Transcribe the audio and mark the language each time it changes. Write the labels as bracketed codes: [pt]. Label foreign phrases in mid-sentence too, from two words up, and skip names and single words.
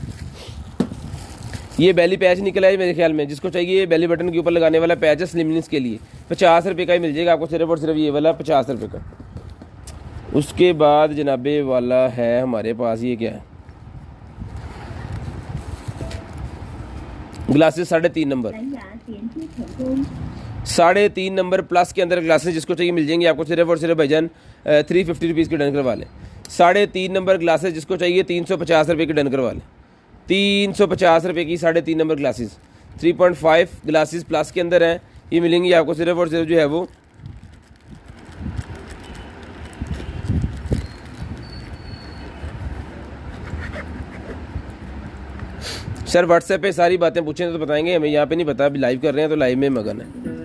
[hi] ये [en] belly patch [hi] निकला है मेरे ख्याल में, जिसको चाहिए [en] belly button [hi] के ऊपर लगाने वाला पैच है स्लिमनेस के लिए, 50 रुपये का ही मिल जाएगा आपको सिर्फ और सिर्फ ये वाला 50 रुपये का। उसके बाद जनाबे वाला है हमारे पास, ये क्या है, ग्लासेस 3.5 नंबर, [zh] 蓝牙连接成功。 [hi] 3.5 [en] number plus [hi] के अंदर ग्लासेस, जिसको चाहिए मिल जाएंगे आपको सिर्फ और सिर्फ भाईजान 350 रुपीज़ के डन करवा लें। 3.5 [en] number glasses [hi] जिसको चाहिए 350 रुपये के डन करवा लें। 350 रुपये की 3.5 [en] number glasses, [hi] 3.5 [en] glasses plus [hi] के अंदर हैं, ये मिलेंगी आपको सिर्फ और सिर्फ जो है वो सर व्हाट्सएप पे सारी बातें पूछें तो बताएंगे, हमें यहाँ पे नहीं पता, अभी लाइव कर रहे हैं तो लाइव में मगन है।